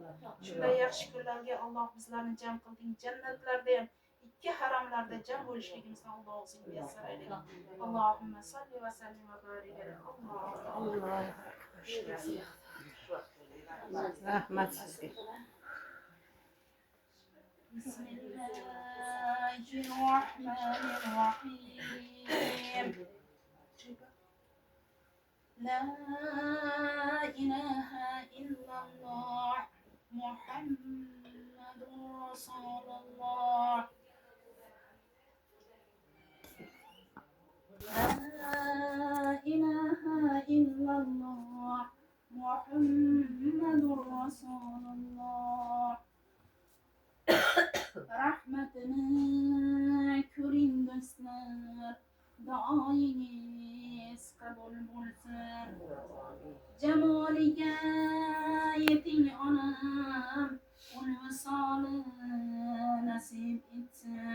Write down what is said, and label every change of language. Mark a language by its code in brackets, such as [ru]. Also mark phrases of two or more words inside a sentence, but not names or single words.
[uz] Shunday yaxshi kunlarga Alloh bizlarni jam qilding. Jannatlarda ham ikki haramlarda jam bo'lishligimizni Alloh o'zing muyassar aylagin. [ar] اللهم صل وسلم وبارك على [uz] Rahmat sizga. [ar] Bismillahirrahmanirrahim. لا إله إلا الله محمد رسول الله. لا إله إلا الله محمد رسول الله. [uz] Rahmatini ko'ring do'stlar, duoyingiz qabul bo'lsin. Jamoliga yeting onam, ul visoli nasib etsin.